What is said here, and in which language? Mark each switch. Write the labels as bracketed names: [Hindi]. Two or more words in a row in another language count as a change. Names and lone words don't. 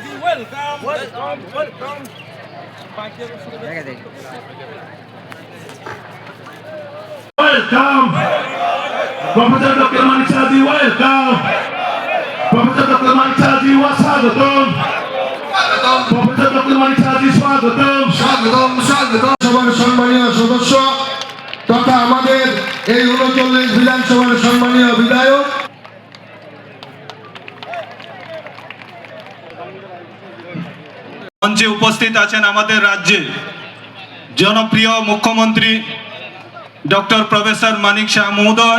[English] Professor Dr. Manik Saji, welcome. Professor Dr. [Bangla] Manik Saji, স্বাগতম। Professor Dr. Manik Saji, স্বাগতম। সভার সম্মানীয় সদস্য তথা আমাদের এই ৩৯ বিধানসভার সম্মানীয় বিধায়ক, মঞ্চে উপস্থিত আছেন আমাদের রাজ্যে জনপ্রিয় মুখ্যমন্ত্রী ডক্টর প্রফেসর মানিক শাহ মহোদয়।